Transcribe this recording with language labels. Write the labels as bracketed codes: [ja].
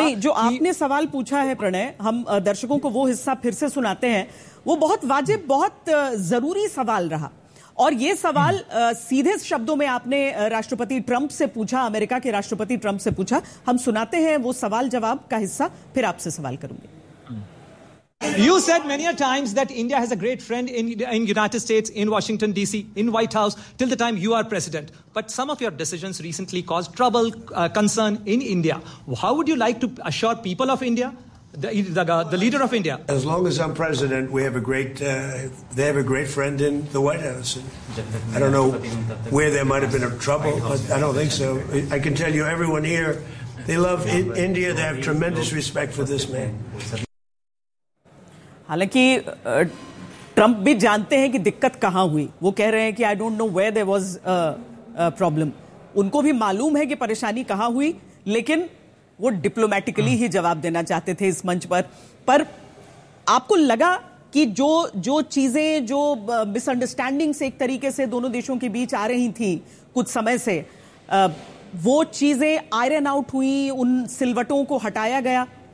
[hi] नहीं, जो आपने सवाल पूछा है प्रणय, हम दर्शकों को वो हिस्सा फिर से सुनाते हैं, वो बहुत वाजिब, बहुत जरूरी सवाल रहा। और ये सवाल सीधे शब्दों में आपने राष्ट्रपति ट्रंप से पूछा, अमेरिका के राष्ट्रपति ट्रंप से पूछा। हम सुनाते हैं वो सवाल जवाब का हिस्सा, फिर आपसे सवाल करूंगी। [en] You said many a times that India has a great friend in United States, in Washington, D.C., in White House, till the time you are president. But some of your decisions recently caused trouble, concern in India. How would you like to assure people of India, the leader of India? As long as I'm president, we have a great, they have a great friend in the White House. I don't know where there might have been a trouble, but I don't think so. I can tell you everyone here, they love India. They have tremendous respect for this man. [hi] हालांकि Trump भी जानते हैं कि दिक्कत कहां हुई, वो कह रहे हैं कि [en] I don't know where there was a problem, [hi] उनको भी मालूम है कि परेशानी कहां हुई, लेकिन वो डिप्लोमेटिकली ही जवाब देना चाहते थे इस मंच पर आपको लगा कि जो चीजें, जो मिसअंडरस्टैंडिंग्स एक तरीके से दोनों देशों के बीच आ रही थी कुछ समय से, वो चीजें आयरन आउट हुई, उन सिलवटों को हटाया गया?